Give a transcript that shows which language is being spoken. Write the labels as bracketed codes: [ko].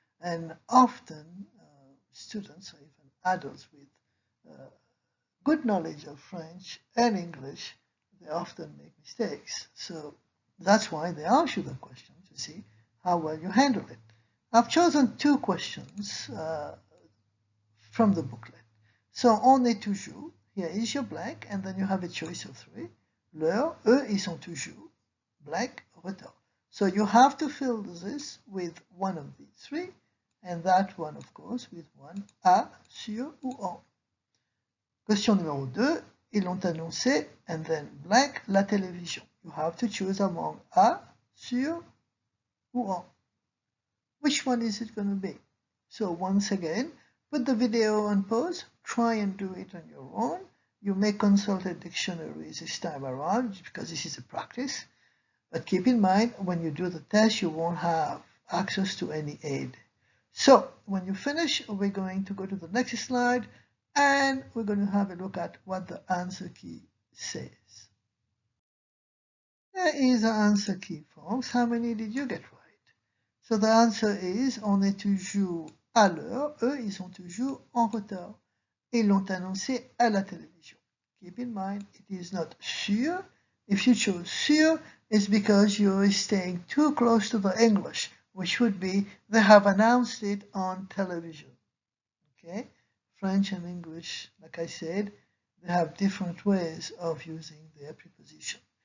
[en] And often students or even adults with good knowledge of French and English, they often make mistakes. So that's why they ask you the question to see how well you handle it. I've chosen two questions from the booklet. So, [fr] on est toujours, [en] here is your blank, and then you have a choice of three. [fr] L'heure, eux, ils sont toujours, blank, retard. [en] So you have to fill this with one of these three, and that one, of course, with one à, sur ou en. [fr] Question numéro 2, ils l'ont annoncé, [en] and then blank, [fr] la télévision. [en] You have to choose among à, sur ou en. Which one is it going to be? So once again, put the video on pause, try and do it on your own. You may consult a dictionary this time around because this is a practice. But keep in mind, when you do the test, you won't have access to any aid. So when you finish, we're going to go to the next slide and we're going to have a look at what the answer key says. There is an answer key, folks. How many did you get right? So the answer is, [fr] on est toujours à l'heure. Eux, ils sont toujours en retard. Ils l'ont annoncé à la télévision. [en] Keep in mind, it is not sûr. If you chose sûr, it's because you're staying too close to the English, which would be, they have announced it on television. Okay? French and English, like I said, they have different ways of using their preposition.